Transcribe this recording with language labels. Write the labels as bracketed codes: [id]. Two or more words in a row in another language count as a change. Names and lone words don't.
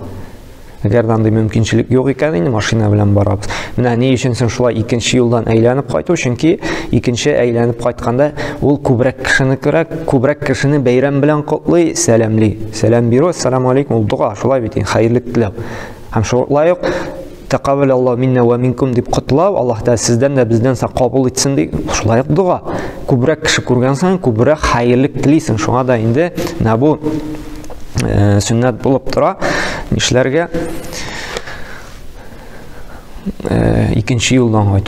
[tt] Әгәр андый мөмкинчелек юк икән, инде машина белән барабыз. Менә ни өчен шулай икенче юлдан әйләнеп кайту? Чөнки икенче әйләнеп кайтканда ул күбрәк кешене кирәк, күбрәк кешене бәйрәм белән котлый, сәламли. Сәлам бирү, [ar] السلام عليكم, [tt] ул дуга, шулай бит, хәерлек теләү. Һәм шулай ук [ar] تقبل الله منا ومنكم [tt] дип котлау, Аллаһ да сездән дә бездән кабул итсен дип, шулай ук дуга. Күбрәк кеше күргән саен күбрәк хәерлек телисең. Шуңа да инде бу сөннәт булып тора. Нишләргә икенче юлдан кайту.